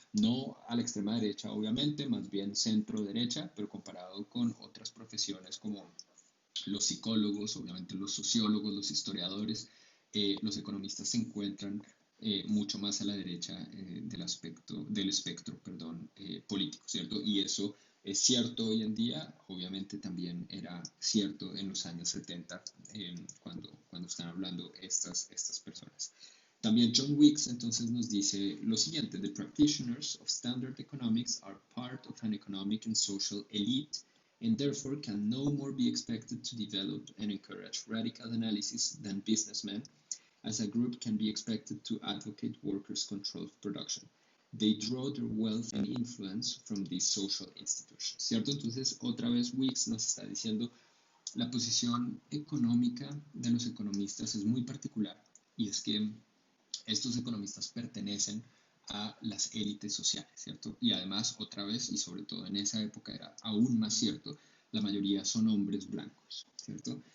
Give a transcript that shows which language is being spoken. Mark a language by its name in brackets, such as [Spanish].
[Spanish] No a la extrema derecha, obviamente, más bien centro-derecha, pero comparado con otras profesiones como los psicólogos, obviamente los sociólogos, los historiadores, los economistas se encuentran mucho más a la derecha del espectro político, ¿cierto? Y eso es cierto hoy en día, obviamente también era cierto en los años 70, cuando están hablando estas personas. También John Weeks entonces nos dice lo siguiente: [English] The practitioners of standard economics are part of an economic and social elite and therefore can no more be expected to develop and encourage radical analysis than businessmen, as a group can be expected to advocate workers' controlled production. They draw their wealth and influence from these social institutions, [Spanish] ¿cierto? Entonces, otra vez Weeks nos está diciendo la posición económica de los economistas es muy particular, y es que estos economistas pertenecen a las élites sociales, ¿cierto? Y además, otra vez, y sobre todo en esa época era aún más cierto, la mayoría son hombres blancos, ¿cierto?